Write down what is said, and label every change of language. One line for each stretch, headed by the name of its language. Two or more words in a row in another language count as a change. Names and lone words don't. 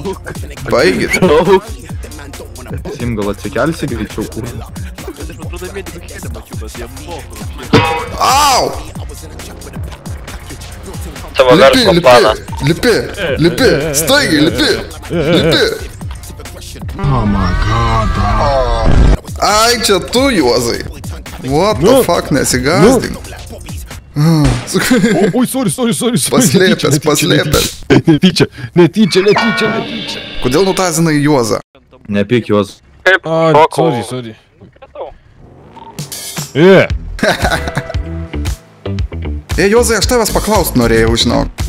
Lithuanian: Sim gal atsikelsi greičiau kur. Au! Tavo verslo planą. Lipi, staigiai, lipi.
English: Oh my god.
Lithuanian: Ai, čia tu, Juozai.
English: What the fuck,
Lithuanian: nesigazdink. Oi, sorry. Paslėpęs. Netyčia. Kodėl nutazinai Juozą? Nepyk juos. Sorry. Juozai, aš tavęs paklaust norėjau, žinok.